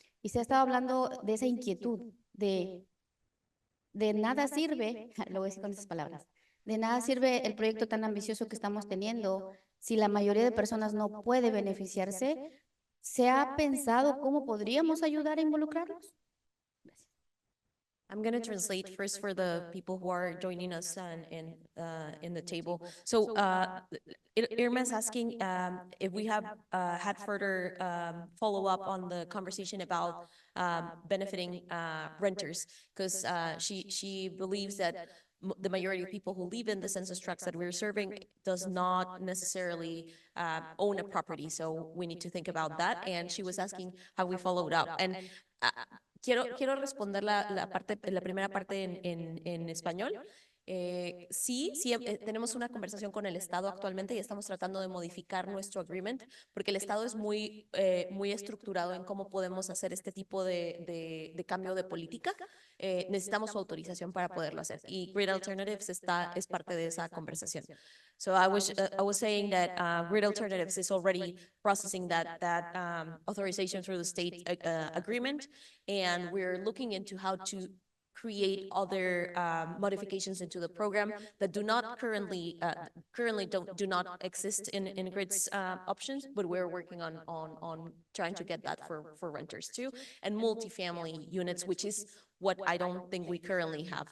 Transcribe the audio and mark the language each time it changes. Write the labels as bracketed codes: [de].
[es] Y se ha estado hablando de esa inquietud de nada sirve, lo voy a decir con esas palabras, de nada sirve el proyecto tan ambicioso que estamos teniendo si la mayoría de personas no puede beneficiarse. ¿Se ha pensado cómo podríamos ayudar a involucrarlos? [en] I'm going to translate first for the people who are joining us in the table. So Irma is asking if we have had further follow-up on the conversation about benefiting renters, because she believes that the majority of people who live in the census tracts that we're serving does not necessarily own a property. So we need to think about that. And she was asking how we followed up. [es] And quiero responder la primera parte en español. Sí, tenemos una conversación con el Estado actualmente y estamos tratando de modificar nuestro agreement porque el Estado es muy estructurado en cómo podemos hacer este tipo de cambio de política. Necesitamos su autorización para poderlo hacer y Grid Alternatives es parte de esa conversación. [en] So I was saying that Grid Alternatives is already processing that authorization through the state agreement, and we're looking into how to create other modifications into the program that do not currently do not exist in Grid's options, but we're working on trying to get that for renters too, and multifamily units, which is what I don't think we currently have.